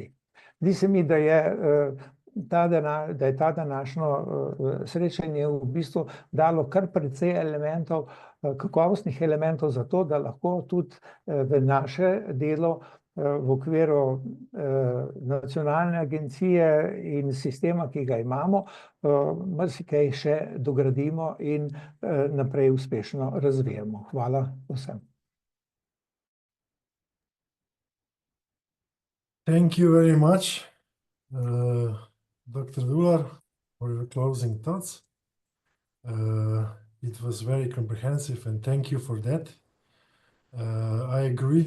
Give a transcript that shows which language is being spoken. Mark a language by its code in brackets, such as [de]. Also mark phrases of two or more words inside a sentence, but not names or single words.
[sl] Zdi se mi, da je ta današnjo srečanje v bistvu dalo kar precej elementov, kakovostnih elementov za to, da lahko tudi v naše delo v okviru nacionalne agencije in sistema, ki ga imamo, marsikaj še dogradimo in naprej uspešno razvijamo. Hvala vsem. [en] Thank you very much, Dr. Dular, for your closing thoughts. It was very comprehensive, and thank you for that. I agree.